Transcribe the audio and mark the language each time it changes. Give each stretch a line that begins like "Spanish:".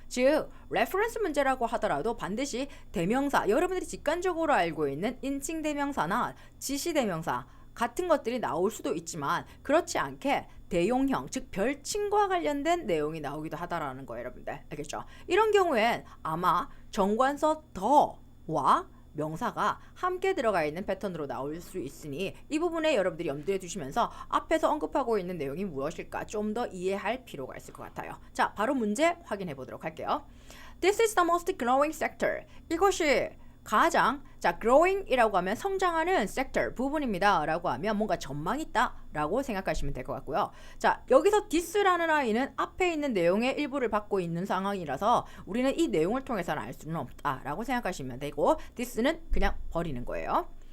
Korean: 즉 레퍼런스 문제라고 하더라도 반드시 대명사, 여러분들이 직관적으로 알고 있는 인칭 대명사나 지시 대명사 같은 것들이 나올 수도 있지만 그렇지 않게 대용형, 즉 별칭과 관련된 내용이 나오기도 하다라는 거예요. 여러분들 알겠죠? 이런 경우엔 아마 정관서 더와 명사가 함께 들어가 있는 패턴으로 나올 수 있으니 이 부분에 여러분들이 염두에 두시면서 앞에서 언급하고 있는 내용이 무엇일까 좀 더 이해할 필요가 있을 것 같아요. 자, 바로 문제 확인해 보도록 할게요.
English: This is the most growing sector.
Korean: 이것이 가장 growing이라고 하면 성장하는 sector 부분입니다 라고 하면 뭔가 전망이 있다 라고 생각하시면 될 것 같고요. 자, 여기서 this라는 아이는 앞에 있는 내용의 일부를 받고 있는 상황이라서 우리는 이 내용을 통해서는 알 수는 없다 라고 생각하시면 되고 this는 그냥 버리는 거예요.